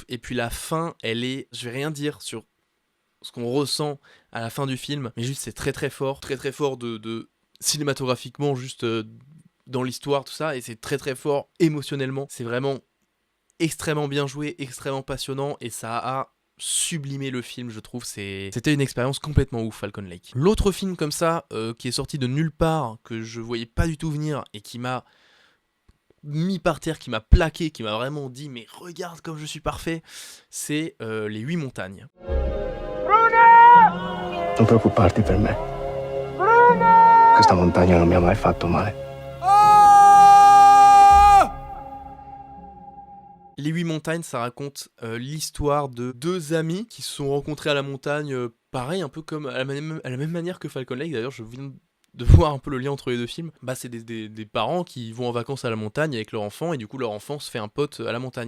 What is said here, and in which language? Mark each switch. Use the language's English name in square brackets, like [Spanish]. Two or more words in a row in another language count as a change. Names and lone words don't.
[French] Et puis la fin, elle est, je vais rien dire sur ce qu'on ressent à la fin du film, mais juste c'est très très fort de cinématographiquement, juste dans l'histoire, tout ça, et c'est très très fort émotionnellement, c'est vraiment extrêmement bien joué, extrêmement passionnant, et ça a sublimé le film, je trouve. C'était une expérience complètement ouf, Falcon Lake. L'autre film comme ça, qui est sorti de nulle part, que je voyais pas du tout venir, et qui m'a mis par terre, qui m'a plaqué, qui m'a vraiment dit mais regarde comme je suis parfait, c'est Les 8 montagnes. [Italian] Non preoccuparti per me. Questa montagna non mi ha mai fatto male. [French] Les 8 montagnes, ça raconte l'histoire de deux amis qui se sont rencontrés à la montagne, pareil, un peu comme à la même manière que Falcon Lake. D'ailleurs, je viens de voir un peu le lien entre les deux films. Bah, c'est des parents qui vont en vacances à la montagne avec leur enfant, et du coup, leur enfant se fait un pote à la montagne.